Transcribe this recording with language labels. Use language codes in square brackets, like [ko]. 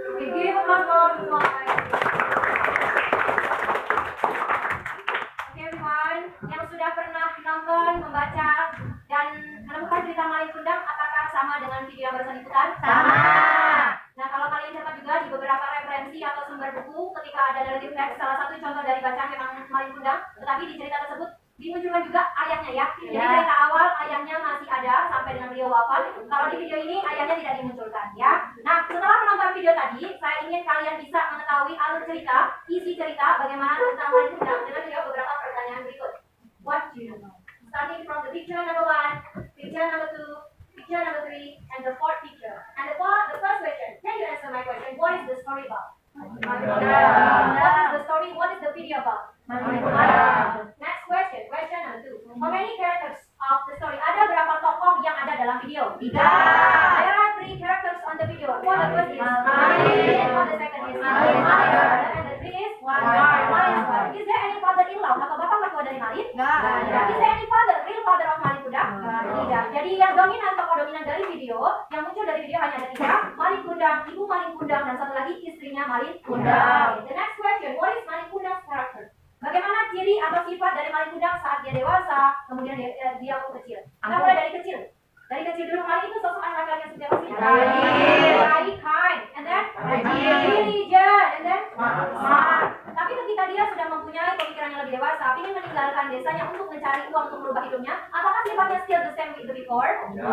[en] Give applause for everyone. Okay, everyone. [id] yang sudah pernah nonton, membaca, dan menemukan cerita Malin Kundang, apakah sama dengan video yang barusan diputar? Sama. Nah, kalau kalian dapat juga di beberapa referensi atau sumber buku, ketika ada narrative text, salah satu contoh dari bacaan memang Malin Kundang, tetapi di cerita tersebut dimunculkan juga ayahnya ya. Jadi cerita awal ayahnya masih ada sampai dengan beliau wafat. Kalau di video ini ayahnya tidak dimunculkan ya. Nah, setelah menonton video tadi, saya ingin kalian bisa mengetahui alur cerita, isi cerita, bagaimana tentang Malin Kundang dengan menjawab beberapa pertanyaan berikut. [en] What do you know? Starting from the picture number 1, picture number 2, picture number 3, and the fourth picture. And the first question, can you answer my question? What is the story about? What is the story? What is the video about? Next question, question number 2. How many characters of the story? [id] Ada berapa tokoh yang ada dalam video? 3. [en] There are 3 characters on the video. What the first is Malin. What the second is Malin. And the 3 is Malin's wife. Is there any father-in-law [id] atau bapak mertua dari Malin? [en] Is there any father, real father of Malin Kundang? [id] Tidak. Jadi yang dominan, tokoh dominan dari video, yang muncul dari video hanya ada 3. Malin Kundang, ibu Malin Kundang, dan satu lagi istrinya Malin Kundang. [en] The next question, what is Malin Kundang's character? [id] Bagaimana ciri atau sifat dari Malin Kundang saat dia dewasa, kemudian dia waktu kecil? Kita mulai dari kecil. Dari kecil dulu, Malin itu sosok anak laki-laki yang seperti apa sih? Baik, [en] kind, and then diligent, and then smart. [id] Tapi ketika dia sudah mempunyai pemikiran yang lebih dewasa, ingin meninggalkan desanya untuk mencari uang untuk merubah hidupnya, apakah sifatnya [en] still the same with the before?